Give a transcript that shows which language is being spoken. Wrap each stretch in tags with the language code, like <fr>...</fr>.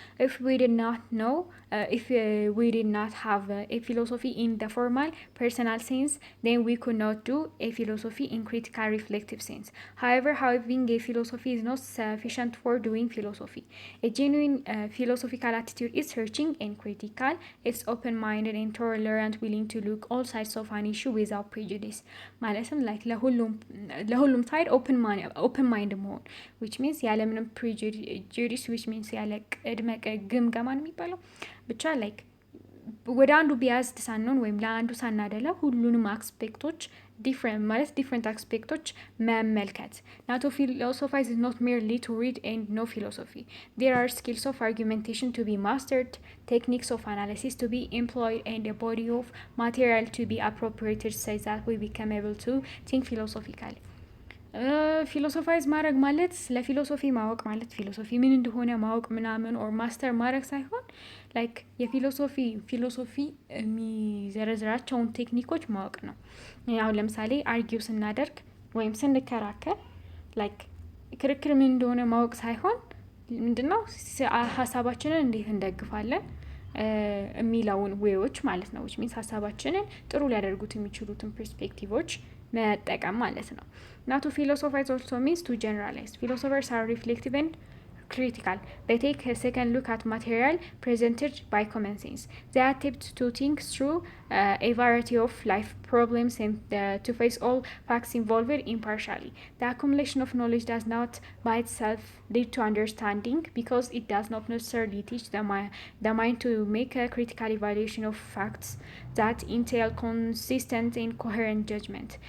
<en>If we did not know, if we did not have a philosophy in the formal personal sense, then we could not do a philosophy in critical reflective sense. However, having a philosophy is not sufficient for doing philosophy. A genuine philosophical attitude is searching and critical. It's open-minded and tolerant, willing to look all sides of an issue without prejudice.</en> <am>ማለትም ላይክ ለሁሉም ሳይድ ኦፕን ማይንድ መሆን ዊች ሚንስ ያለምንም ፕሪጁዲስ ዊች ሚንስ ያለ ቅድመ ግምገማ ነው የሚባለው። ብቻ ላይክ ወደ አንዱ ቢያዝድ ሳንሆን ወይም ለአንዱ ሳናደላ ሁሉንም አስፔክቶች ዲፍረንት አስፔክቶች መመልከት።</am> <en>ናቶ ፊሎሶፋይዝ is not merely to read and know philosophy. There are skills of argumentation to be mastered, techniques of analysis to be employed, and a body of material to be appropriated so that we become able to think philosophically.</en> <am>ፊሎሶፋይዝ ማድረግ ማለት ስለ ፊሎሶፊ ማወቅ ማለት ፊሎሶፊ ምን እንደሆነ ማወቅ ምናምን ኦር ማስተር ማድረግ ሳይሆን ላይክ ፊሎሶፊ የሚዘረዝራቸውን ቴክኒኮች ማወቅ ነው። አሁን ለምሳሌ አርጊው ስናደርግ ወይም ስንከራከር ላይክ ክርክር ምን እንደሆነ ማወቅ ሳይሆን ምንድነው ሀሳባችንን እንዴት እንደግፋለን የሚለውን ዌዎች ማለት ነው።</am> <en>which means</en> <am>ሀሳባችንን ጥሩ ሊያደርጉት የሚችሉትን ፐርስፔክቲቮች መጠቀም ማለት ነው።</am> <en>Now to philosophize also means to generalize. Philosophers are reflective and critical. They take a second look at material presented by common sense. They attempt to think through a variety of life problems and to face all facts involved impartially. The accumulation of knowledge does not by itself lead to understanding because it does not necessarily teach the mind to make a critical evaluation of facts that entail consistent and coherent judgment.</en>